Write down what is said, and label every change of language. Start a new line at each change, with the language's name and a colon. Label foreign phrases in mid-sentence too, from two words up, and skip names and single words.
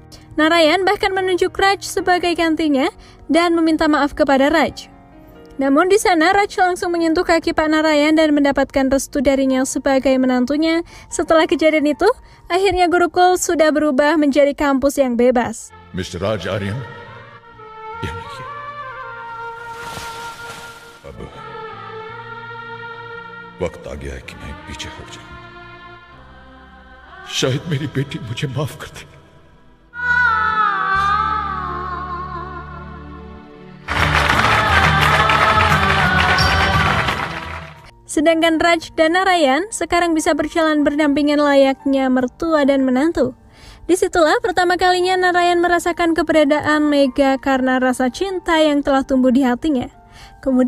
Indonesian: Narayan bahkan menunjuk Raj sebagai gantinya dan meminta maaf kepada Raj. Namun di sana Raj langsung menyentuh kaki Pak Narayan dan mendapatkan restu darinya sebagai menantunya. Setelah kejadian itu, akhirnya Gurukul sudah berubah menjadi kampus yang bebas.
Hindi: Mr. Raj Aryan, ये देखिए, अब वक्त आ गया है कि मैं पीछे हट जाऊं। शायद मेरी बेटी मुझे माफ कर दे।
Indonesian: Sedangkan Raj dan Narayan sekarang bisa berjalan berdampingan layaknya mertua dan menantu. Disitulah pertama kalinya Narayan merasakan keberadaan Mega karena rasa cinta yang telah tumbuh di hatinya.